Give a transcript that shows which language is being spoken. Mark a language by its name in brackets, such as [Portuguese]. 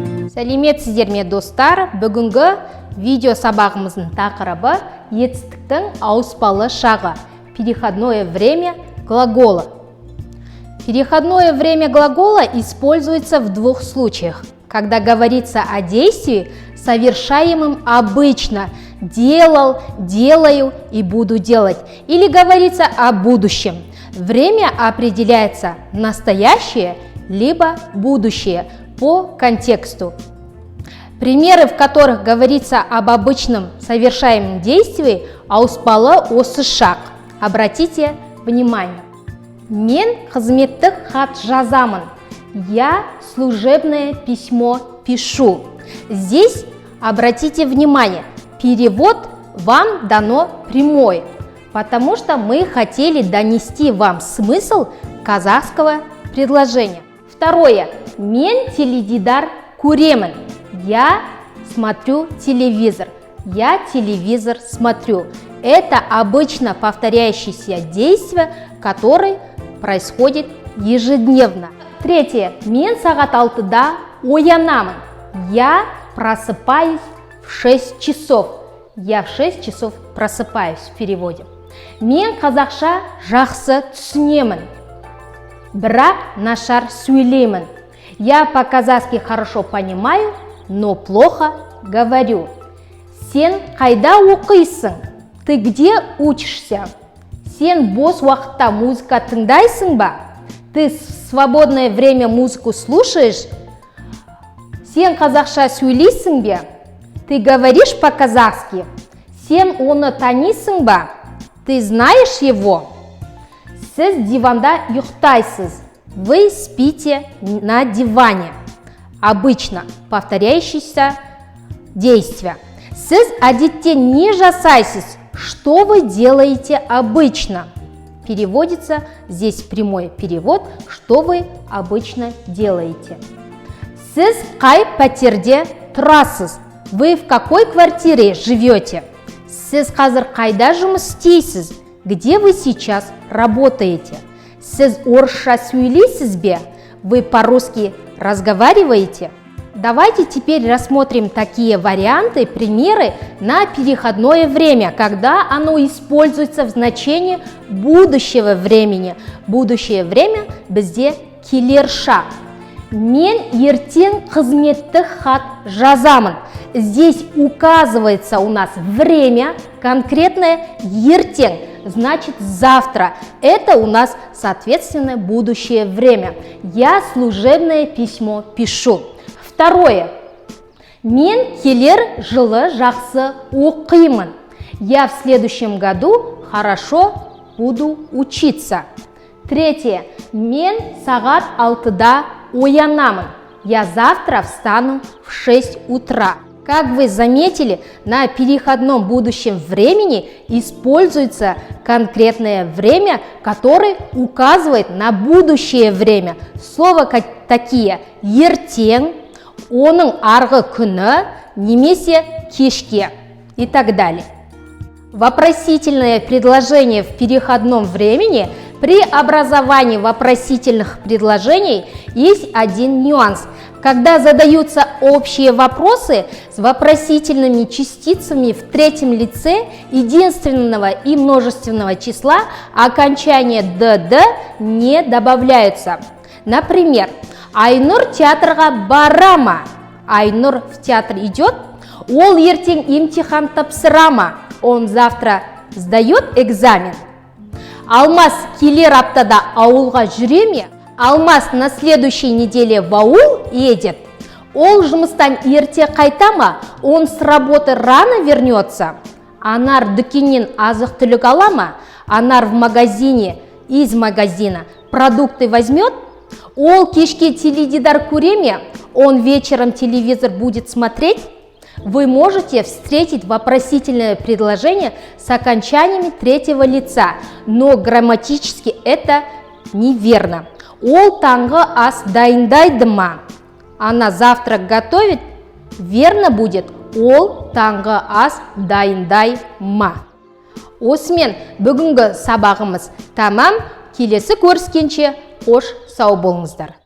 [Kazakh] Сәлеметсіздер ме достар, бүгінгі видео сабағымыздың тақырыбы етістіктің ауыспалы шағы. [Russian] Переходное время глагола. Переходное время глагола используется в двух случаях. Когда говорится о действии, совершаемом обычно, делал, делаю и буду делать. Или говорится о будущем. Время определяется настоящее либо будущее по контексту. Примеры, в которых говорится об обычном совершаемом действии, [Kazakh] ауыспалы осы шақ. [Russian] Обратите внимание. [Kazakh] Мен қызметтік хат жазамын. [Russian] Я служебное письмо пишу. Здесь обратите внимание, перевод вам дано прямой, потому что мы хотели донести вам смысл казахского предложения. Второе. [Kazakh] Мен теледидар көремін. [Russian] Я смотрю телевизор. Я телевизор смотрю. Это обычно повторяющееся действие, которое происходит ежедневно. Третье. [Kazakh] Мен сағат 6-да оянамын. [Russian] Я просыпаюсь в 6 часов. Я в 6 часов просыпаюсь в переводе. [Kazakh] Мен қазақша жақсы түсінемін. Бірақ нашар сөйлеймін. [Russian] Я по-казахски хорошо понимаю, но плохо говорю. [Kazakh] Сен қайда оқисың? [Russian] Ты где учишься? [Kazakh] Сен бос уақытта музыка тыңдайсың ба? [Russian] Ты в свободное время музыку слушаешь? [Kazakh] Сен қазақша сөйлейсің бе? [Russian] Ты говоришь по-казахски? [Kazakh] Сен оны танисың ба? [Russian] Ты знаешь его? [Kazakh] Сіз диванда ұйықтайсыз. [Russian] Вы спите на диване. Обычно повторяющееся действие. [Kazakh] Сіз әдетте не жасайсыз? [Russian] Что вы делаете обычно? Переводится здесь прямой перевод, что вы обычно делаете. [Kazakh] Сіз қай пәтерде тұрасыз? [Russian] Вы в какой квартире живете? [Kazakh] Сіз қазір қайда жұмыс істейсіз? [Russian] Где вы сейчас работаете? [Kazakh] Сіз орысша сөйлейсіз бе? [Russian] Вы по-русски разговариваете? Давайте теперь рассмотрим такие варианты, примеры на переходное время, когда оно используется в значении будущего времени. Будущее время [Kazakh] бізде келер шақ. Мен ертең қызметтік хат жазамын. [Russian] Здесь указывается у нас время, конкретное ертең, значит завтра. Это у нас, соответственно, будущее время. Я служебное письмо пишу. Второе. [Kazakh] Мен келер жылы жақсы оқимын. [Russian] Я в следующем году хорошо буду учиться. Третье. [Kazakh] Мен сағат 6-да оянамын. [Russian] Я завтра встану в 6 утра. Как вы заметили, на переходном будущем времени используется конкретное время, которое указывает на будущее время. Слова такие [Kazakh] ертең, оның арғы күні, немесе кешке [Russian] и так далее. Вопросительное предложение в переходном времени. При образовании вопросительных предложений есть один нюанс. Когда задаются общие вопросы с вопросительными частицами в третьем лице единственного и множественного числа, окончания «dd» не добавляются. Например, [Kazakh] Айнур театрға бара ма? Айнур [Russian] в театр идет. [Kazakh] Ол ертең имтихан тапсыра ма? [Russian] Он завтра сдает экзамен. [Kazakh] Алмас келер аптада ауылға жүре ме? [Russian] Алмас на следующей неделе в аул едет. [Kazakh] Ол жұмыстан ерте қайта ма? [Russian] Он с работы рано вернется. [Kazakh] Анар дүкеннен азық-түлік ала ма? [Russian] Анар в магазине, из магазина продукты возьмет. [Kazakh] Ол кешке теледидар көре ме? [Russian] Он вечером телевизор будет смотреть. Вы можете встретить вопросительное предложение с окончаниями третьего лица, но грамматически это неверно. [Kazakh] Ол таңғы ас дайындайды ма? [Russian] Она завтрак готовит? Верно будет. [Kazakh] Ол таңғы ас дайындай ма? Осымен бүгінгі сабағымыз тамам. Келесі көріскенше қош сау болыңыздар.